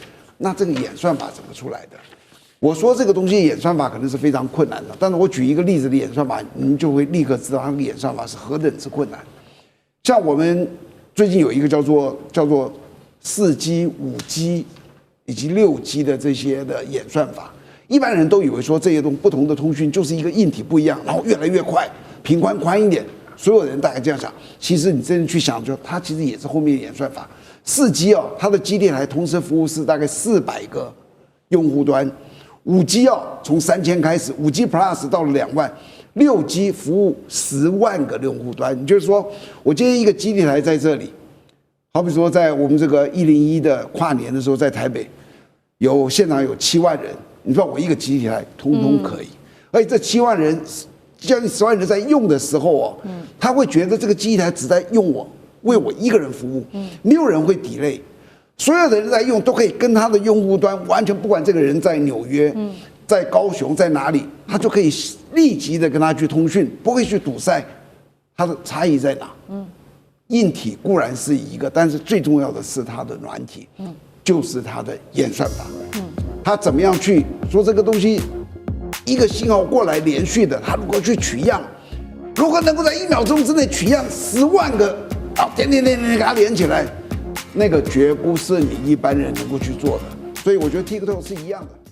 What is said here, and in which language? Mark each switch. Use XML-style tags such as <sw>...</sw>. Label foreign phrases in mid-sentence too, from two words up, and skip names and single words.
<zh>那這個演算法怎麼出來的？我說這個東西演算法可能是非常困難的，但是我舉一個例子的演算法，你們就會立刻知道它的演算法是何等之困難。像我們最近有一個叫做4G、5G 以及6G 的這些的演算法，一般人都以為說這些不同的通訊就是一個硬體不一樣，然後越來越快，頻寬寬一點，所有人大概這樣想。其實你真正去想，就它其實也是後面的演算法。4G 哦，它的基地台同時服務是大概400個用戶端，5G 哦，從3000開始，5G Plus 到了2萬，6G 服務10萬個用戶端。也就是說，我今天一個基地台在這裡，好比說在我們這個101的跨年的時候，在台北現場有7萬人，你知道我一個基地台通通可以，而且這7萬人將近10萬人在用的時候哦，他會覺得這個基地台只在用我。為我一個人服務，沒有人會 delay，所有的人在用都可以跟他的用戶端完全不管這個人在紐約、在高雄、在哪裡，他就可以立即的跟他去通訊，不會去堵塞。它的差異在哪？硬體固然是一個，但是最重要的是它的軟體，就是它的演算法。它怎麼樣去說這個東西，一個信號過來連續的，它如何去取樣，如何能夠在1秒鐘之內取樣10萬個？點給它連起來，那個絕不是你一般人能夠去做的，所以我覺得 TikTok 是一樣的。</zh>